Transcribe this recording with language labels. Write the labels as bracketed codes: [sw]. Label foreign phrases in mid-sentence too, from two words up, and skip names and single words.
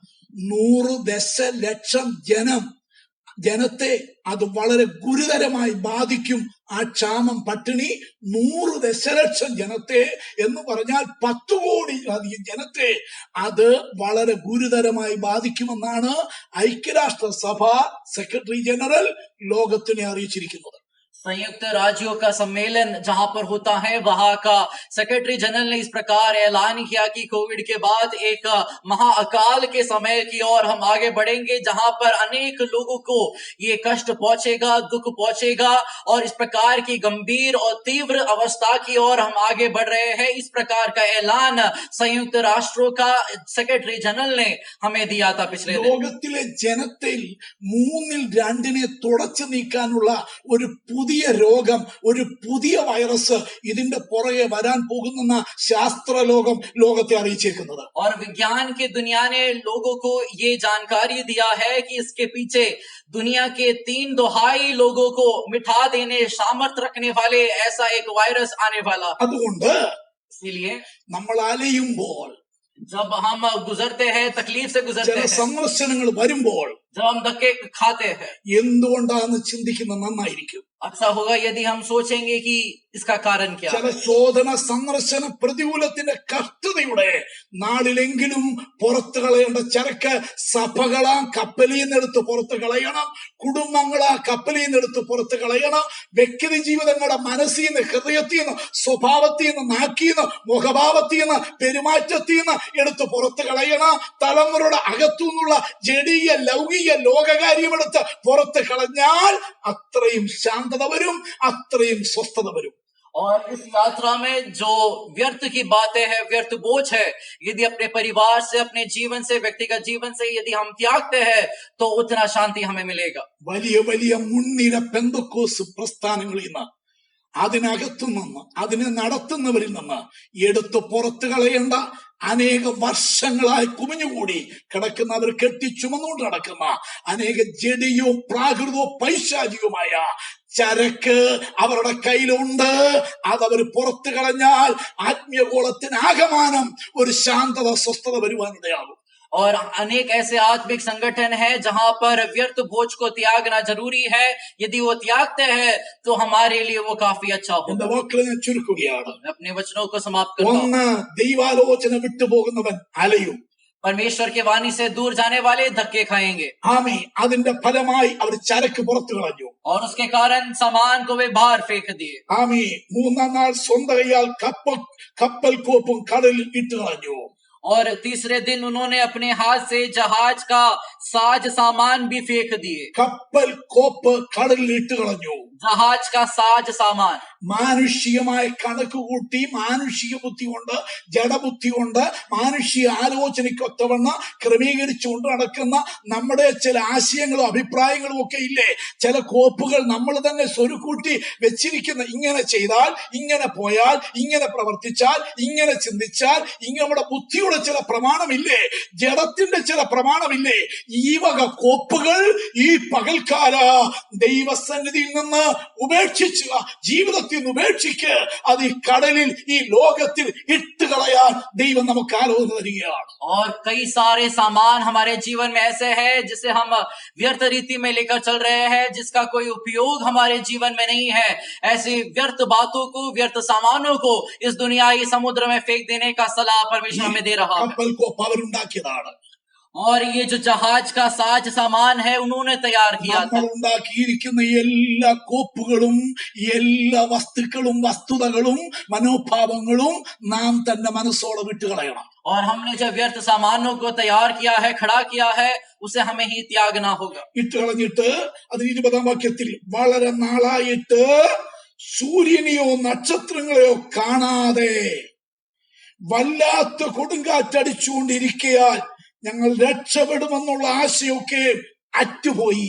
[ml] 100 ദശലക്ഷം ജനത്തെ അത് വളരെ ഗുരുതരമായി ബാധിക്കും. ആ ക്ഷാമം, പട്ടിണി 100 ദശലക്ഷം ജനത്തെ എന്ന് പറഞ്ഞാൽ 10 കോടിയിലധികം ജനത്തെ അത് വളരെ ഗുരുതരമായി ബാധിക്കുമെന്നാണ് ഐക്യരാഷ്ട്രസഭ [en] secretary general [ml] ലോകത്തിനെ അറിയിച്ചിരിക്കുന്നത്. [hi] संयुक्त राज्यों का सम्मेलन जहां पर होता है, वहां का [en] secretary general [hi] ने इस प्रकार ऐलान किया कि कोविड के बाद एक महाअकाल के समय की ओर हम आगे बढ़ेंगे, जहां पर अनेक लोगों को ये कष्ट पहुंचेगा, दुख पहुंचेगा और इस प्रकार की गंभीर और तीव्र अवस्था की ओर हम आगे बढ़ रहे हैं। इस प्रकार का ऐलान संयुक्त राष्ट्रों का [en] secretary general [hi] ने हमें दिया था पिछले दिन। [ml] ലോകത്തിലെ ജനത്തിൽ 2/3 തുടച്ചു നീക്കാനുള്ള ഒരു പുതിയ രോഗം, ഒരു പുതിയ വൈറസ് ഇതിന്റെ പുറകെ വരാൻ പോകുന്ന ശാസ്ത്രലോകം ലോകത്തെ അറിയിച്ചേക്കുന്നത്. [hi] और विज्ञान की दुनिया ने लोगों को ये जानकारी दिया है कि इसके पीछे दुनिया के 3/4 लोगों को मिटा देने सामर्थ्य रखने वाले ऐसा एक वायरस आने वाला। [ml] അതുകൊണ്ട് [hi] इसीलिए [ml] നമ്മൾ അലയുമ്പോൾ, [hi] जब हम गुजरते हैं, तकलीफ से गुजरते [ml] ചില [hi] हैं, [ml] സന്ദർശനങ്ങൾ വരുമ്പോൾ [hi] जब हम धक्के खाते हैं, [ml] എന്തുകൊണ്ടാണെന്ന് ചിന്തിക്കുന്നത് നന്നായിരിക്കും. [hi] अच्छा होगा यदि हम सोचेंगे कि इसका कारण क्या [ml] ചില [hi] है। [ml] ശോധന, സന്ദർശന, പ്രതികൂലത്തിന്റെ കഷ്ടതയുടെ നാളിലെങ്കിലും പുറത്തു കളയേണ്ട ചരക്ക് സഭകളാ കപ്പലിൽ നിന്നെടുത്ത് പുറത്തു കളയണം, കുടുംബങ്ങളാ കപ്പലിൽ നിന്നെടുത്ത് പുറത്തു കളയണം, വ്യക്തി ജീവിതങ്ങളുടെ മനസ്സിൽ നിന്ന്, ഹൃദയത്തിൽ നിന്ന്, സ്വഭാവത്തിൽ നിന്ന്, നാക്കിൽ നിന്ന്, മുഖഭാവത്തിൽ നിന്ന്, പെരുമാറ്റത്തിൽ നിന്ന് എടുത്ത് പുറത്തു കളയണം. തലമുറയുടെ അകത്തു നിന്നുള്ള ജഡീയ ലൗകിക ലോകകാര്യമെടുത്ത് പുറത്ത് കളഞ്ഞാൽ അത്രയും ശാന്തത വരും, അത്രയും സ്വസ്ഥത വരും. [hi] और इस यात्रा में जो व्यर्थ की बातें हैं, व्यर्थ बोझ है, यदि अपने परिवार से, अपने जीवन से, व्यक्तिगत जीवन से यदि हम त्यागते हैं तो उतना शांति हमें मिलेगा। [ml] വലിയ വലിയ മുൻനിര പെന്തക്കോസ് പ്രസ്ഥാനങ്ങളിൽ നിന്ന്, അതിനകത്തു നിന്ന്, അതിനെ നടത്തുന്നവരിൽ നിന്ന് എടുത്ത് പുറത്തു കളയേണ്ട, അനേക വർഷങ്ങളായി കുമിഞ്ഞുകൂടി കിടക്കുന്നവർ കെട്ടിച്ചുമന്നുകൊണ്ട് നടക്കുന്ന അനേക ജഡിയവും പ്രാകൃതവും പൈശാചികവുമായ ചരക്ക് അവരുടെ കയ്യിലുണ്ട്. അതവർ പുറത്തു കളഞ്ഞാൽ ആത്മീയഗോളത്തിന് ആകമാനം ഒരു ശാന്തത, സ്വസ്ഥത വരുവാനിടയാകും. [hi] और अनेक ऐसे आत्मिक संगठन है जहां पर व्यर्थ भोज को त्यागना जरूरी है। यदि वो त्यागते हैं तो हमारे लिए वो काफी अच्छा [ml] എന്റെ [hi] होगा। [ml] വാക്കുകളെ ഞാൻ ചുരുക്കുകയാണ്. [hi] मैं अपने वचनों को समाप्त करता हूँ। [ml] ഒന്ന്, ദൈവാലോചന വിട്ടുപോകുന്നവൻ അലയും. [hi] परमेश्वर के वाणी से दूर जाने वाले धक्के खाएंगे [ml] ആമേ, അതിന്റെ ഫലമായി അവർ ചരക്ക് പുറത്തു കളഞ്ഞു. [hi] और उसके कारण सामान को वे बाहर फेंक दिए। [ml] ആമേ, മൂന്നാം നാൾ സ്വന്തം കൈയാൽ കപ്പൽ കോപ്പും കടലിൽ ഇട്ട് കളഞ്ഞു. [hi] और तीसरे दिन उन्होंने अपने हाथ से जहाज का साज सामान भी फेंक दिए। [ml] കപ്പൽ കോപ്പ് കടലിൽ ഇട്ട് കളഞ്ഞു. [hi] जहाज का साज सामान [ml] മാനുഷികമായ കണക്ക് കൂട്ടി, മാനുഷിക ബുദ്ധി കൊണ്ട്, ജഡബുദ്ധി കൊണ്ട്, മാനുഷിക ആലോചനയ്ക്കൊത്തവണ്ണം ക്രമീകരിച്ചുകൊണ്ട് നടക്കുന്ന നമ്മുടെ ചില ആശയങ്ങളും അഭിപ്രായങ്ങളും ഒക്കെ ഇല്ലേ, ചില കോപ്പുകൾ നമ്മൾ തന്നെ സ്വരുക്കൂട്ടി വെച്ചിരിക്കുന്ന. ഇങ്ങനെ ചെയ്താൽ, ഇങ്ങനെ പോയാൽ, ഇങ്ങനെ പ്രവർത്തിച്ചാൽ, ഇങ്ങനെ ചിന്തിച്ചാൽ, നമ്മുടെ ബുദ്ധിയുടെ ചില പ്രമാണമില്ലേ, ജഡത്തിന്റെ ചില പ്രമാണമില്ലേ, ഈ വക കോപ്പുകൾ ഈ പകൽക്കാല ദൈവസന്നിധിയിൽ നിന്ന് ഉപേക്ഷിച്ച്, ജീവിതത്തിൽ നിന്ന് ഉപേക്ഷിക്ക്. അത് ഈ കടലിൽ, ഈ ലോകത്തിൽ ഇട്ടുകളയാൻ ദൈവം നമുക്ക് ആലോചന തരികയാണ്. [hi] और कई सारे सामान हमारे जीवन में ऐसे हैं जिसे हम व्यर्थ रीति में लेकर चल रहे हैं, जिसका कोई उपयोग हमारे जीवन में नहीं है। ऐसी व्यर्थ बातों को, व्यर्थ सामानों को इस दुनियाई समुद्र में फेंक देने का सलाह परमेश्वर हमें दे रहा है। [ml] കപ്പൽ കോപ്പ് അവരുണ്ടാക്കിയതാണ്. [hi] और ये जो जहाज का साज सामान है उन्होंने तैयार किया था। [ml] നമ്മൾ ഉണ്ടാക്കിയിരിക്കുന്ന എല്ലാ കോപ്പുകളും, എല്ലാ വസ്തുക്കളും, വസ്തുതകളും, മനോഭാവങ്ങളും നാം തന്നെ മനസ്സോടെ വിട്ടുകളയണം. [hi] और हमने जो व्यर्थ सामानों को तैयार किया है, खड़ा किया है, उसे हमें ही त्यागना होगा। [ml] ഇട്ടുകളഞ്ഞിട്ട് അതിന് 20-ാം വാക്യത്തിൽ, വളരെ നാളായിട്ട് സൂര്യനെയോ നക്ഷത്രങ്ങളെയോ കാണാതെ വല്ലാത്ത കൊടുങ്കാറ്റടിച്ചുകൊണ്ടിരിക്കയാൽ ഞങ്ങൾ രക്ഷപ്പെടുമെന്നുള്ള ആശയൊക്കെ അറ്റുപോയി.